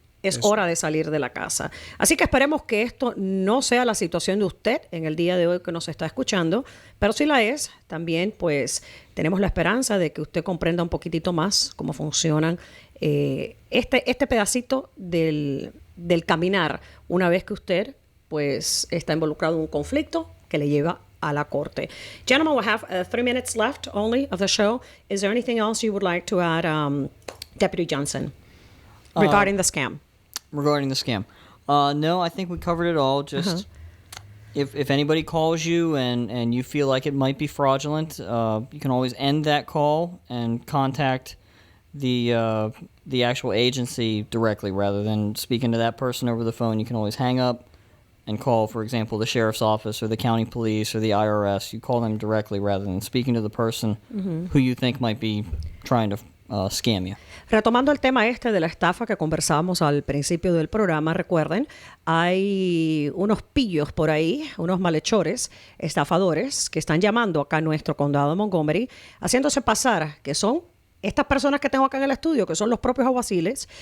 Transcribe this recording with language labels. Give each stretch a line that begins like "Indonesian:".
Spanish: Es hora de salir de la casa. Así que esperemos que esto no sea la situación de usted en el día de hoy que nos está escuchando, pero si la es, también pues tenemos la esperanza de que usted comprenda un poquitito más cómo funcionan este pedacito del caminar una vez que usted pues está involucrado en un conflicto que le lleva a la corte.
English: Gentlemen, we have 3 minutes left only of the show. Is there anything else you would like to add, Deputy Johnson, regarding the scam? Regarding the scam. No, I think we covered it all. Just if anybody calls you and you feel like it might be fraudulent, you can always end that call and contact the actual agency directly rather than speaking to that person over the phone. You can always hang up and call, for example, the sheriff's office or the county police or the IRS. You call them directly rather than speaking to the person who you think might be trying to scam you.
Spanish: Retomando el tema de la estafa que conversábamos al principio del programa, recuerden, hay unos pillos por ahí, unos malhechores, estafadores, que están llamando acá a nuestro condado de Montgomery, haciéndose pasar que son estas personas que tengo acá en el estudio, que son los propios alguaciles.